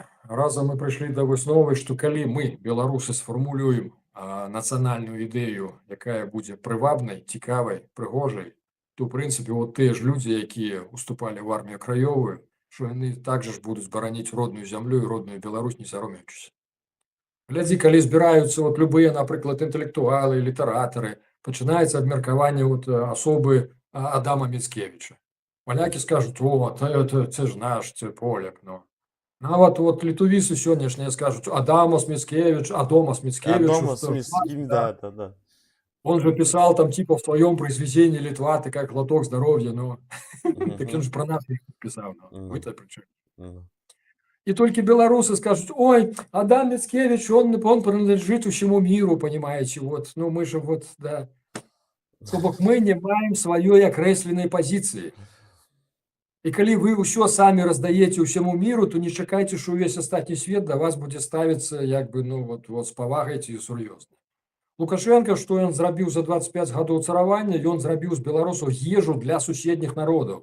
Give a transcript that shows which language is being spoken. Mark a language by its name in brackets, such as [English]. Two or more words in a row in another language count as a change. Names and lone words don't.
[Belarusian] Разам мы прыйшлі да высновы, што калі мы, беларусы, сфармулюем нацыянальную ідэю, якая будзе прывабнай, цікавай, прыгожай, то, ў прынцыпе, вот тыя ж людзі, якія уступалі ў армію краёвую, што яны также ж будуць бараніць родную зямлю і родную Беларусь, не саромеючыся. Глядзі, калі збіраюцца вот любыя, напрыклад, інтэлектуалы, літаратары, пачынаецца абмеркаванне вот асобы Адама Міцкевіча. Палякі скажуць: [Ukrainian] о, це ж наш, це поляк, ну. [Belarusian] Нават вот літувісы сённяшнія скажуць: Адамас Міцкевіч, да. [Russian] Он же писал там типа в твоем произведении Литва, ты как глоток здоровья, ну. [Belarusian] Так ён Мгм. ж пра нас іх пісаў, ну, Ну, вы-то пры чым? ну. [Russian] И только белорусы скажут: ой, Адам Мицкевич, он принадлежит всему миру, понимаете, вот, ну мы же вот, да. [Belarusian] То бок мы не маем сваёй акрэсленай пазіцыі. І калі вы ўсё самі раздаеце ўсяму міру, то не чакайце, што ўвесь астатні свет да вас будзе ставіцца як бы, ну вот з павагай ці сур'ёзна. Лукашенко, што ён зрабіў за 25 гадоў царавання, ён зрабіў з беларусаў ежу для суседніх народаў.